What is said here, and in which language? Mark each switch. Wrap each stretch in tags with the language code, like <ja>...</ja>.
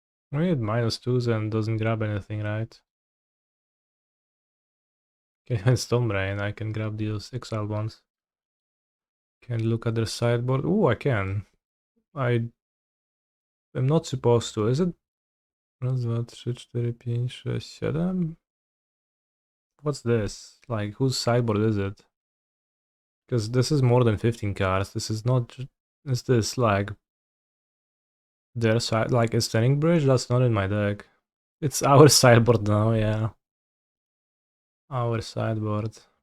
<en>We need -2s and doesn't grab anything, right? Okay, Stone Brain, I can grab these exiled ones. Can look at their sideboard. Ooh, I can. I am not supposed to. Is it?</en> <pl>Raz, dwa, trzy, cztery, pięć, sześć, siedem?</pl> <en>What's this? Like, whose sideboard is it? Because this is more than 15 cards. This is not. Is this like their side? Like a Standing Bridge? That's not in my deck. It's our sideboard now, yeah. Our sideboard.</en>